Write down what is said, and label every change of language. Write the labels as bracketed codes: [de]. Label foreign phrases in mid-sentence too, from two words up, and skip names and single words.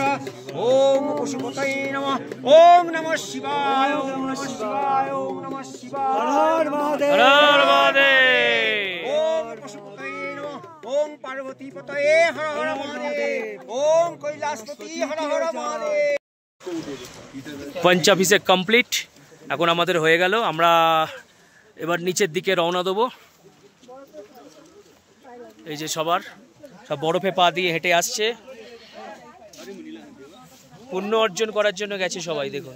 [sa] ओम पशुपतये नमः। ओम नमः शिवाय, ओम नमः शिवाय, ओम नमः शिवाय। हर हर महादेव, हर हर महादेव। ओम पशुपतये नमः। ओम पार्वतीपतये हर हर महादेव। ओम কৈলাসপতি हर हर महादेव। [bn] পঞ্চাভিষেক কমপ্লিট, এখন আমাদের হয়ে গেল। আমরা এবার নিচের দিকে রওনা দেবো। এই যে সব বরফে পা দিয়ে হেঁটে আসছে, পুণ্য অর্জন করার জন্য গেছে সবাই।